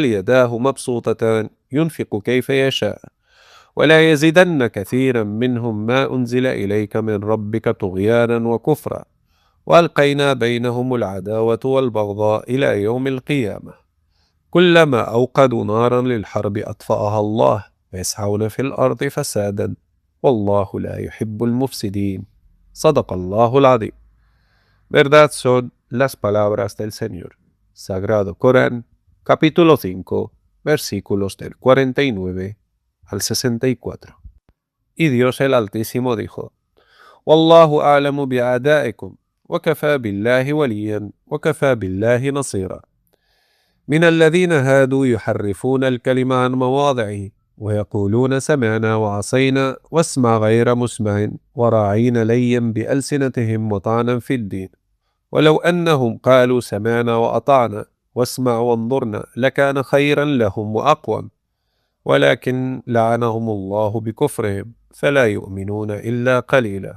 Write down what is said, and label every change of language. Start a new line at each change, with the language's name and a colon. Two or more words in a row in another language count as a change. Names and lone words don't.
Arabic: يداه مبسوطتان ينفق كيف يشاء ولا يزيدن كثيرا منهم ما أنزل إليك من ربك طغيانا وكفرا وألقينا بينهم العداوة والبغضاء إلى يوم القيامة كلما أوقدوا نارا للحرب أطفأها الله ويسعون في الأرض فسادا والله لا يحب المفسدين صدق الله العظيم.
Spanish: Verdad son las palabras del Señor. Sagrado Corán, capítulo 5, versículos del 49 al 64. Y Dios el Altísimo dijo:
Arabic: والله أعلم بأعدائكم وكفى بالله وليا وكفى بالله نصيرا. من الذين هادوا يحرفون الكلم عن مواضعه ويقولون سمعنا وعصينا واسمع غير مسمع وراعين ليا بألسنتهم وطعنا في الدين ولو أنهم قالوا سمعنا وأطعنا واسمع وانظرنا لكان خيرا لهم وأقوم ولكن لعنهم الله بكفرهم فلا يؤمنون إلا قليلا.